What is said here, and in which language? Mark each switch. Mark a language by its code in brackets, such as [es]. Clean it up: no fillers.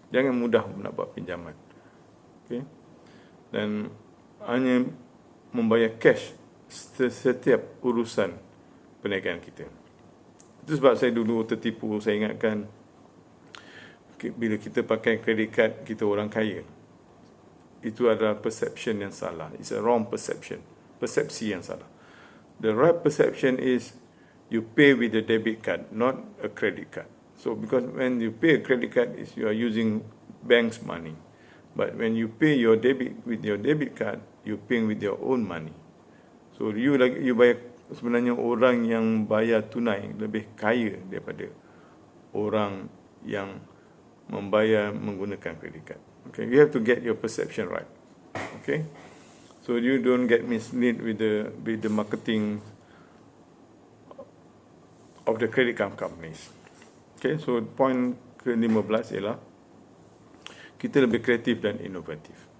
[ms] Jangan mudah nak buat pinjaman. Okay? Dan hanya membayar cash setiap urusan perniagaan kita. Itu sebab saya dulu tertipu. Saya ingatkan, bila kita pakai kredit card, kita orang kaya. Itu adalah perception yang salah. [en] It's a wrong perception. [ms] Persepsi yang salah. [en] The right perception is you pay with a debit card, not a credit card. So, because when you pay a credit card, you are using bank's money. But when you pay your debit with your debit card, you paying with your own money. [ms] So, you bayar, sebenarnya orang yang bayar tunai lebih kaya daripada orang yang membayar menggunakan credit card. [en] Okay, you have to get your perception right. Okay, so you don't get misled with the marketing of the credit card companies. [ms] Okay, so point ke-15 ialah kita lebih kreatif dan inovatif.